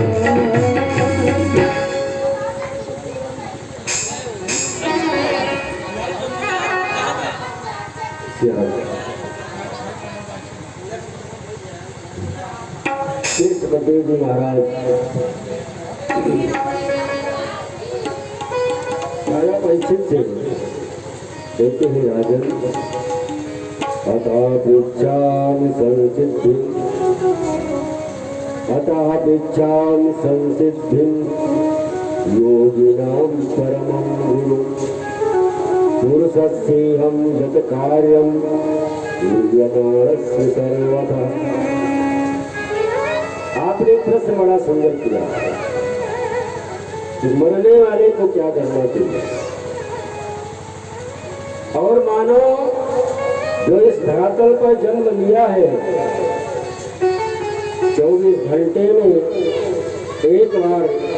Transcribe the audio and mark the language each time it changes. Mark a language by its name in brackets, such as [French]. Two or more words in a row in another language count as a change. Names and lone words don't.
[Hindi] बलदेव जी महाराज राजा परीक्षित से कहते हैं राजन [Sanskrit] अतः पृच्छामि संसिद्धिं, अतः पृच्छामि संसिद्धिं योगिनां परमं गुरुं पुरुषस्येहं यत् कार्यं क्रियमाणस्य सर्वथा। [Hindi] आपने प्रश्न बड़ा सुंदर किया कि मरने वाले को क्या करना चाहिए, और मानो जो इस धरातल पर जन्म लिया है 24 घंटे में एक बार